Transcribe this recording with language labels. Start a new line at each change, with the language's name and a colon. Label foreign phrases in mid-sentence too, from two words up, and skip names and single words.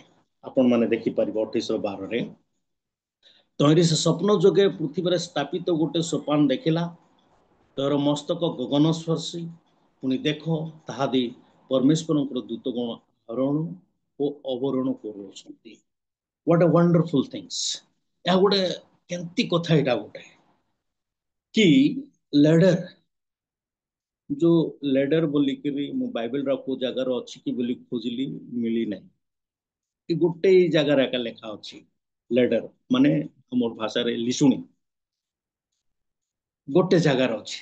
Odia: ଆପଣ ମାନେ ଦେଖିପାରିବେ 28:12। ତହିଁରେ ସେ ସ୍ୱପ୍ନ ଯୋଗେ ପୃଥିବୀରେ ସ୍ଥାପିତ ଗୋଟେ ସୋପାନ ଦେଖିଲା, ତୋର ମସ୍ତକ ଗଗନ ସ୍ପର୍ଶୀ। ପୁଣି ଦେଖ, ତାହା ଦେଇ ପରମେଶ୍ୱରଙ୍କର ଦୂତଗଣ ଆରୋହଣ ଓ ଅବରୋହଣ କରୁଅଛନ୍ତି।
English: what a wonderful things।
Odia: ଏହା ଗୋଟେ କେମିତି କଥା, ଏଇଟା ଗୋଟେ କି ଲେଡର, ଯୋଉ ଲେଡର ବୋଲିକିରି ମୁଁ ବାଇବେଲର କୋଉ ଜାଗାରେ ଅଛି କି ବୋଲି ଖୋଜିଲି, ମିଳି ନାହିଁ। ଏ ଗୋଟେ ଜାଗାରେ ଏକା ଲେଖା ଅଛି ଲେଡର, ମାନେ ଆମର ଭାଷାରେ ଲିଶୁଣି, ଗୋଟେ ଜାଗାରେ ଅଛି।